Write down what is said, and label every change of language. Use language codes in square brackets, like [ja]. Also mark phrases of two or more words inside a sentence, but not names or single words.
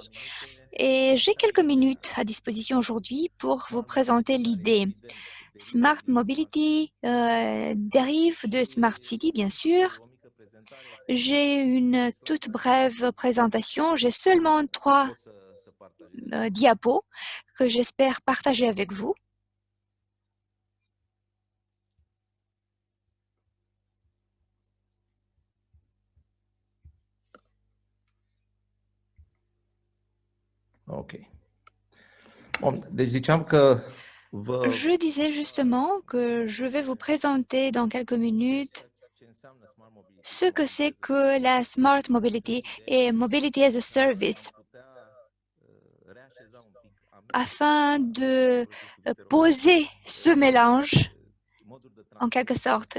[fr] Et j'ai quelques minutes à disposition aujourd'hui pour vous présenter l'idée. [en] Smart Mobility [fr] dérive de [en] Smart City, [fr] bien sûr. J'ai une toute brève présentation. J'ai seulement 3 diapos que j'espère partager avec vous. Ok. [ro] Bun, deci ziceam că [fr] Je disais justement que je vais vous présenter dans quelques minutes ce que c'est que la [en] Smart Mobility [fr] et [en] Mobility as a Service [fr] afin de poser ce mélange en quelque sorte.